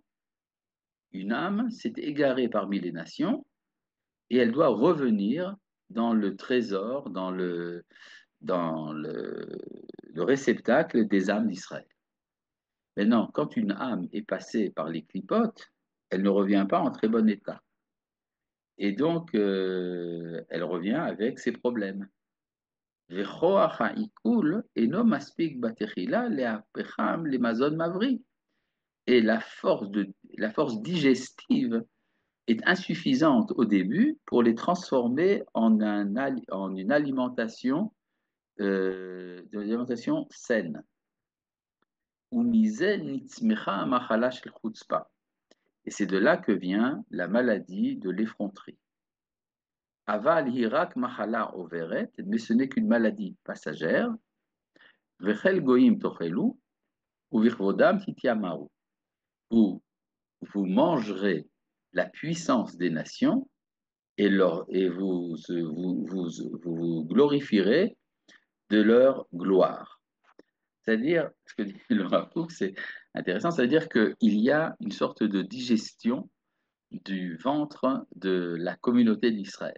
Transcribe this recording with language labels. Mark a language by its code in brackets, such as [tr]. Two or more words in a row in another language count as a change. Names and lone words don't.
[fr] Une âme s'est égarée parmi les nations et elle doit revenir dans le trésor, dans le réceptacle des âmes d'Israël. Maintenant, quand une âme est passée par les clipotes, elle ne revient pas en très bon état. Et donc, elle revient avec ses problèmes. [he] וכוח העיכול אינו מספיק בתחילה להפכם למזון מבריא. [fr] Et la force digestive est insuffisante au début pour les transformer en une alimentation, de l'alimentation saine. [he] ומזה נצמחה המחלה של חוצפה. [fr] Et c'est de là que vient la maladie de l'effronterie. [he] אבל היא רק מחלה עוברת, [fr] mais ce n'est qu'une maladie passagère. [he] וחיל גוים תאכלו, ובכבודם תתימרו. [fr] Vous, vous mangerez la puissance des nations et vous glorifierez de leur gloire. C'est-à-dire, ce que dit le Rav Kook, c'est intéressant, c'est-à-dire qu'il y a une sorte de digestion du ventre de la communauté d'Israël.